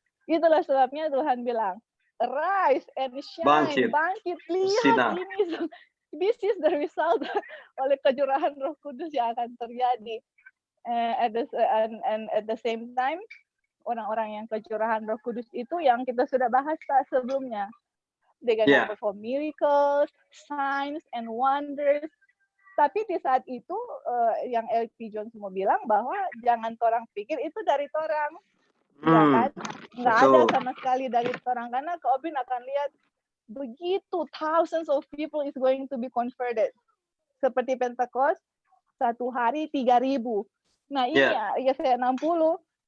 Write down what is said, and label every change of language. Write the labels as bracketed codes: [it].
[id] Itulah sebabnya Tuhan bilang, [en] arise and shine, [id] bangkit lihat ini. [en] this is the result [id] oleh kecurahan Roh Kudus yang akan terjadi. [en] At the same time, [id] orang-orang yang kecurahan Roh Kudus itu yang kita sudah bahas sebelumnya. [en] They're gonna perform miracles, signs, and wonders. [id] Tapi di saat itu yang L.P. Jones mau bilang bahwa jangan orang pikir itu dari orang. Nggak ada sama sekali dari orang, karena Kak Opin akan lihat begitu [en] thousands of people is going to be converted. [id] Seperti Pentecost, satu hari 3.000. Nah ini Yesaya 60.